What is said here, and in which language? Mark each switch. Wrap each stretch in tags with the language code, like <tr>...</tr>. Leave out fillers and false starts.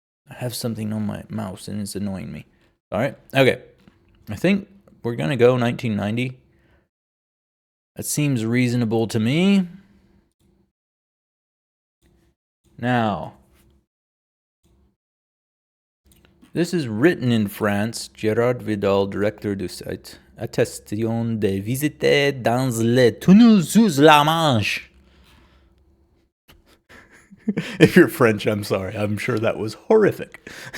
<en>I have something on my mouse and it's annoying me. All right. Okay. I think we're going to go 1990. That seems reasonable to me. Now, this is written in France.</en> <fr>Gérard Vidal, directeur du site. Attestation de visite dans les tunnels sous la Manche.</fr> <en>If you're French, I'm sorry. I'm sure that was horrific.</en>